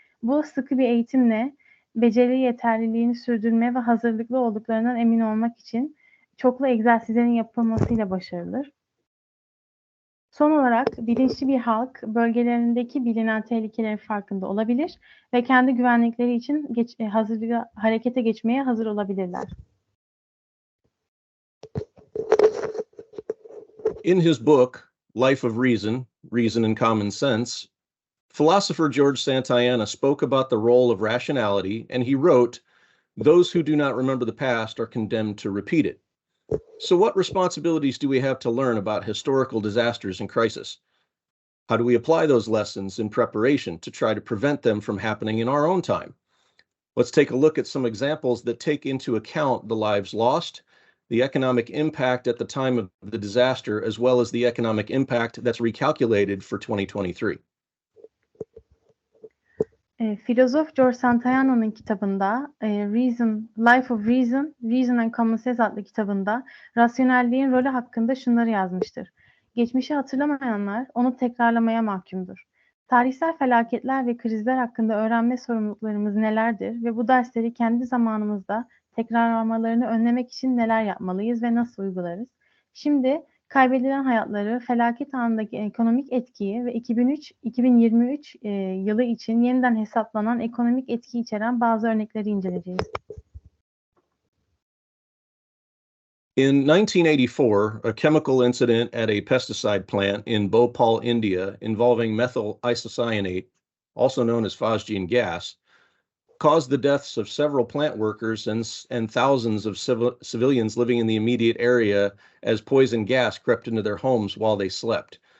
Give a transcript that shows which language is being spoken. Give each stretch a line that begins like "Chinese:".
Turkish: Bu sıkı bir eğitimle beceri yeterliliğini sürdürme ve hazırlıklı olduklarından emin olmak için çoklu egzersizlerin yapılmasıyla başarılır. Son olarak bilinçli bir halk bölgelerindeki bilinen tehlikelerin farkında olabilir ve kendi güvenlikleri için harekete geçmeye hazır olabilirler.
English: In his book, Life of Reason, Reason and Common Sense, philosopher George Santayana spoke about the role of rationality, and he wrote, "Those who do not remember the past are condemned to repeat it." So what responsibilities do we have to learn about historical disasters and crisis? How do we apply those lessons in preparation to try to prevent them from happening in our own time? Let's take a look at some examples that take into account the lives lost, the economic impact at the time of the disaster, as well as the economic impact that's recalculated for 2023.
Turkish: Filozof George Santayana'nın kitabında Life of Reason, Reason and Common Sense adlı kitabında rasyonelliğin rolü hakkında şunları yazmıştır. Geçmişi hatırlamayanlar onu tekrarlamaya mahkumdur. Tarihsel felaketler ve krizler hakkında öğrenme sorumluluklarımız nelerdir ve bu dersleri kendi zamanımızda tekrarlamalarını önlemek için neler yapmalıyız ve nasıl uygularız? Şimdi kaybedilen hayatları, felaket anındaki ekonomik etkiyi ve 2023 yılı için yeniden hesaplanan ekonomik etki içeren bazı örnekleri inceleyeceğiz.
English: In 1984, a chemical incident at a pesticide plant in Bhopal, India, involving methyl isocyanate, also known as phosgene gas, caused the deaths of several plant workers and thousands of civilians living in the immediate area as poison gas crept into their homes while they slept.